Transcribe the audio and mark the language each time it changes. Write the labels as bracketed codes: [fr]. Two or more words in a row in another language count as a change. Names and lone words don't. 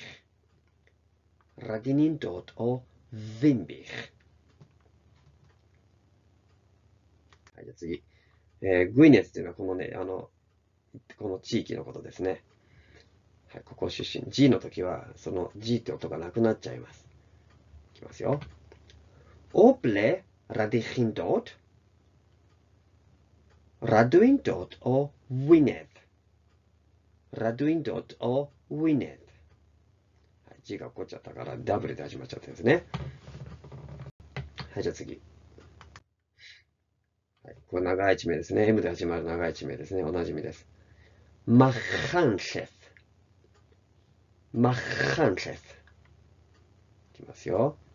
[cy] Rydyn ni'n dod o Ddinbych. [ja] はい、じゃあ次。グイネスっていうのはこのね、この地域のことですね。はい、ここ出身。G の時は、その G って音がなくなっちゃいます。 [cy] いきますよ。O ble rydych chi'n dod? Rydw i'n dod o Wynedd. Rydw i'n dod o Wynedd. [ja] G が起こっちゃったから W で始まっちゃったんですね。はい、じゃあ次。はい、これ長い地名ですね。M で始まる長い地名ですね。おなじみです。マッハンシェフ。マッハンシェフ。いきますよ。